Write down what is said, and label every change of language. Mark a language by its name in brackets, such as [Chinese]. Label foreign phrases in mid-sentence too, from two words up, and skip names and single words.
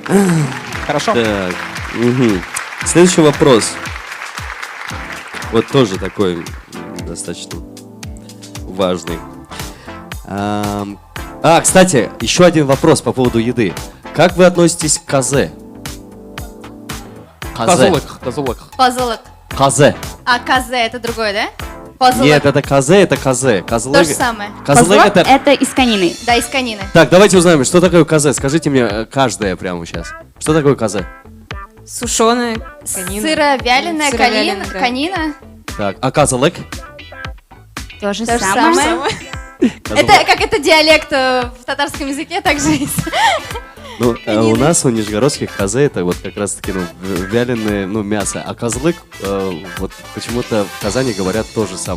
[Russian] Хорошо. Так, следующий вопрос. Вот тоже такой достаточно важный. Кстати, еще один вопрос по поводу еды. Как вы относитесь к казе? Козолок. Позолок. Казе. А казе это другое, да? Позолок. Нет, это казе, это казе. То же самое. Козлык Позлак это... это из конины. Да, из конины. Так, давайте узнаем, что такое казе. Скажите мне каждое прямо сейчас. Что такое казе? Сушеная конина. Сыровяленая Сыровяленая, да. конина. Так, а казалык? То же То же самое. самое. Это как это диалект в татарском языке также есть. Ну, у нас у нижегородских казе это вот как раз таки вяленое мясо, а козлык вот почему-то в Казани говорят то же самое.